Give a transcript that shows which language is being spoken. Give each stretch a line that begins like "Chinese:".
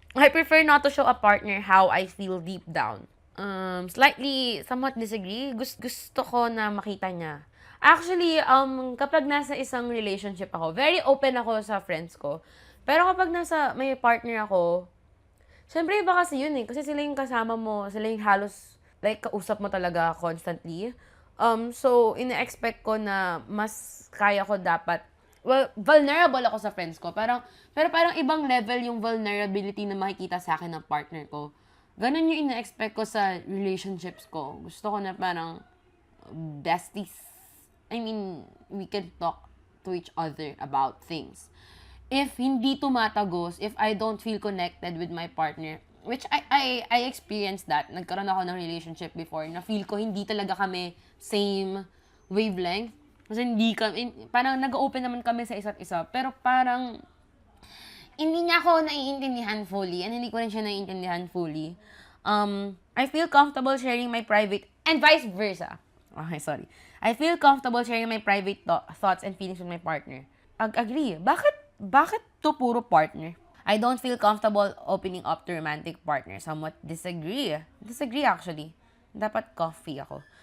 English: I prefer not to show a partner how I feel deep down. Somewhat disagree.
Filipino: Gusto ko na makita niya. Actually, kapag nasa isang relationship ako,
English: very open
Filipino: ako sa friends ko. Pero kapag may partner ako, syempre iba kasi yun eh. Kasi sila yung kasama mo, sila yung halos, like, kausap mo talaga constantly. So, ina-expect ko na mas kaya ko dapat, vulnerable ako sa friends ko. Pero parang ibang level yung vulnerability na makikita sa akin ng partner ko. Ganun yung ina-expect ko sa relationships ko. Gusto ko na parang besties.
English: I mean, we can talk to each other about things. If
Filipino: hindi tumatagos,
English: if I don't feel connected with my partner, which I experienced that.
Filipino: Nagkaroon ako ng relationship before na feel ko hindi talaga kami
English: same wavelength.
Filipino: Kasi parang nag-open naman kami sa isa't isa. Pero parang hindi niya ako naiintindihan fully and hindi ko rin siya naiintindihan fully.
English: I feel comfortable sharing my private, and vice versa. Okay, sorry. I feel comfortable sharing my private thoughts and feelings with my partner. Agree.
Filipino: Bakit to puro partner?
English: I don't feel comfortable opening up to romantic partner. Somewhat disagree. Disagree actually.
Filipino: Dapat coffee ako.